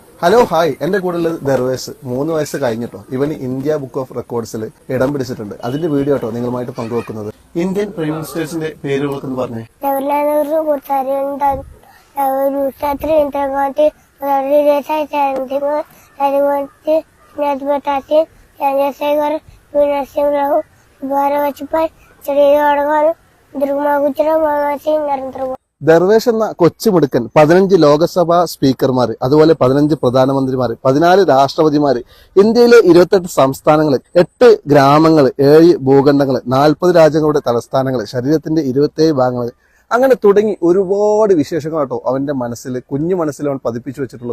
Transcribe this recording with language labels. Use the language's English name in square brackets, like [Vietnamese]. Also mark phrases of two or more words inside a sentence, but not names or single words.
[Malayalam] ഹലോ ഹായ്, എന്റെ കൂടെ ഉള്ളത് ദർവേസ്. 3 വയസ്സ് കഴിഞ്ഞിട്ടോ ഇവന് ഇന്ത്യ ബുക്ക് ഓഫ് റെക്കോർഡ്സിൽ ഇടം പിടിച്ചിട്ടുണ്ട്. അതിന്റെ വീഡിയോ കേട്ടോ നിങ്ങളുമായിട്ട് പങ്കുവെക്കുന്നത്. [English] Indian prime ministers [Malayalam] പേരുകളൊക്കെ പറഞ്ഞേ. चंद्रशेखर, नरसिंह राव, वाजपेयी, मनमोहन सिंह, नरेंद्र मोदी. ദർവേഷ് എന്ന കൊച്ചുമിടുക്കൻ 15 ലോകസഭാ സ്പീക്കർമാർ, അതുപോലെ 15 പ്രധാനമന്ത്രിമാർ, 14 രാഷ്ട്രപതിമാർ, ഇന്ത്യയിലെ 28 സംസ്ഥാനങ്ങൾ, 8 ഗ്രാമങ്ങൾ, 7 ഭൂഖണ്ഡങ്ങൾ, 40 രാജ്യങ്ങളുടെ തലസ്ഥാനങ്ങൾ, ശരീരത്തിന്റെ 27 ഭാഗങ്ങൾ, അങ്ങനെ തുടങ്ങി ഒരുപാട് വിശേഷങ്ങൾ കേട്ടോ അവന്റെ മനസ്സിൽ, കുഞ്ഞു മനസ്സിൽ അവൻ പതിപ്പിച്ചു വെച്ചിട്ടുള്ളത്.